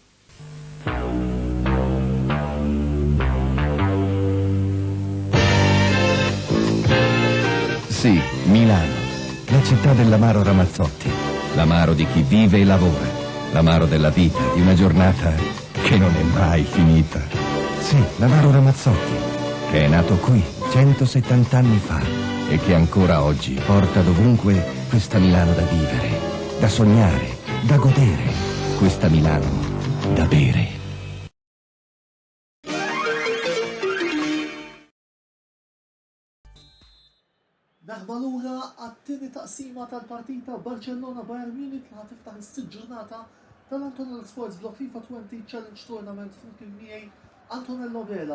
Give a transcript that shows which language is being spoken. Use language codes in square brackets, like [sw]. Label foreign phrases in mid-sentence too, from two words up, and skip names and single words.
[it] Sì, Milano, la città dell'amaro Ramazzotti, l'amaro di chi vive e lavora, l'amaro della vita, di una giornata che non è mai finita. Sì, l'amaro Ramazzotti, che è nato qui 170 anni fa e che ancora oggi porta dovunque questa Milano da vivere, da sognare, da godere, questa Milano da bere. [mt] Naħba lura għat-tieni taqsima tal-partita Barcellona Bayern Munich li ħatiftaħ is-sitt ġurnata tal-Antonello Sports Block FIFA 20 Challenge Tournament flimkien miegħi Antonello Vela.